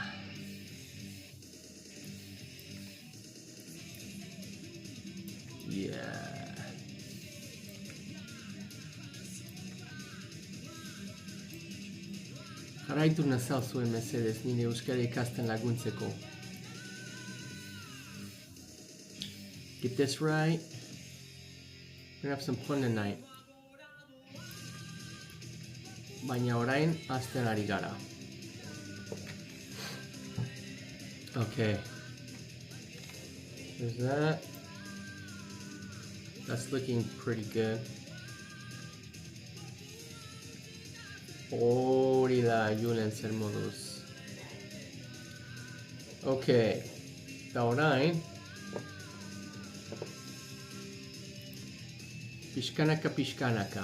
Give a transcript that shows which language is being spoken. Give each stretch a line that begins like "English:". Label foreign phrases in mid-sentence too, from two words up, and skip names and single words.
Basque: Jarraitu nazazuen mesedez nire euskara ikasten laguntzeko.
English: Get this right. We're gonna have some fun tonight.
Basque: Baina orain hasten ari gara.
English: Okay. There's that. That's looking pretty good.
Basque: Hori da, Julen zer moduz. Okay. Da orain. Pixkanaka, pixkanaka.